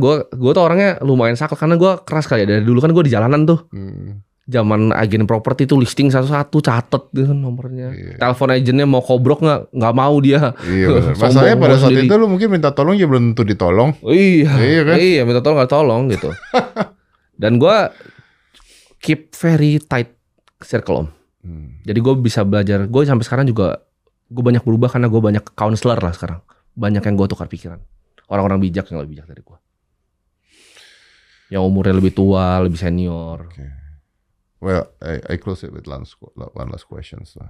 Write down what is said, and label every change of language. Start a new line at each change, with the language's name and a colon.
Indonesian: Gue tuh orangnya lumayan sakal karena gue keras kali ya. Dari dulu kan gue di jalanan tuh. Zaman agen properti tuh listing satu-satu catet gitu kan nomornya. Iya. Telepon agennya mau kobrok nggak mau dia. Iya benar. Masalahnya pada saat itu lu mungkin minta tolong ya belum tentu ditolong. Iya kan? Iya minta tolong nggak tolong gitu. Dan gue
English: keep very tight circle
Indonesian: om. Jadi gue bisa belajar. Gue sampai sekarang juga gue banyak berubah karena gue banyak counselor lah sekarang. Banyak yang gue tukar pikiran. Orang-orang bijak yang lebih bijak dari gue. Yang umurnya lebih tua, lebih senior. Okay.
English: Well, I close it with one last question.